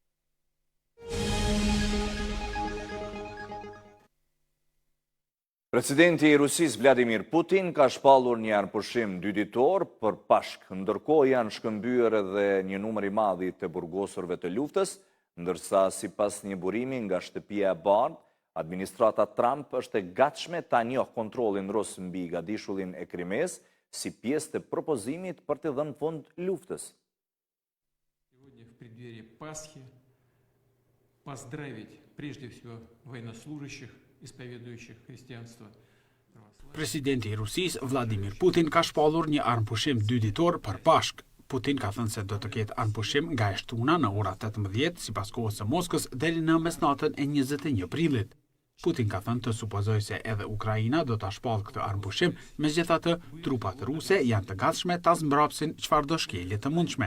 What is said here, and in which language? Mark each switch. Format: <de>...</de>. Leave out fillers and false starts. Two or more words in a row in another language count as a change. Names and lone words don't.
<sq>Presidenti i Rusisë Vladimir Putin ka shpallur një arpushim 2 ditor për Pashk, ndërkohë janë shkëmbyer edhe një numër i madh të burgosurve të luftës, ndërsa sipas një burimi nga shtëpia e Bardhë, administrata Trump është e gatshme ta njohë kontrollin rus mbi gadishullin e Krimes si pjesë të propozimit për të dhënë fund luftës.</sq> <ru>В преддверии Пасхи поздравить прежде всего военнослужащих, исповедующих христианство.</ru> <sq>Presidenti i Rusisë Vladimir Putin ka shpallur një armpushim 2 ditor për Pashk. Putin ka thënë se do të ketë armpushim nga e shtuna në ora 18 sipas kohës së Moskës deri në mesnatën e 21 prillit. Putin ka thënë të supozoj se edhe Ukraina do ta shpallë këtë armpushim, megjithatë trupat ruse janë të gatshme ta zmbrapsin çfarëdo shkelje të mundshme.</sq>